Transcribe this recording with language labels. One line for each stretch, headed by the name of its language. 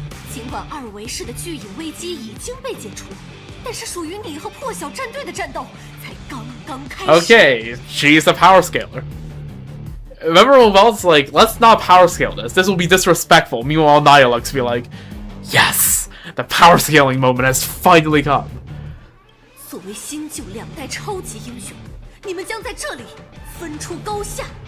Chinese: 尽管二维式的巨影危机已经被解除，但是属于你和破晓战队的战斗才刚刚开始。
English: Okay, she's a power scaler. Remember when Wells like, let's not power scale this. This will be disrespectful. Meanwhile, Nihilux be like, yes, the power scaling moment has finally come.
Chinese: 作为新旧两代超级英雄，你们将在这里分出高下。